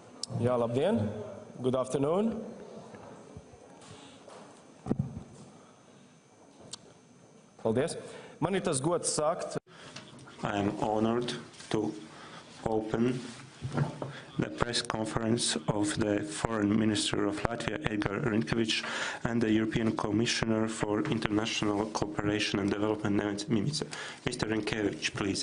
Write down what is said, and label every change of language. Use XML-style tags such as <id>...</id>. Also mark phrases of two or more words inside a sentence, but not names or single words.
<lv>Jā, labdien!</lv> <en>Good afternoon!</en> <lv>Paldies! Man ir tas gods sākt.</lv> <en>I am honored to open the press conference of the Foreign Minister of Latvia, Edgars Rinkēvičs, and the European Commissioner for International Cooperation and Development, Neven, Mimica. Mr. Rinkēvičs, please.</en>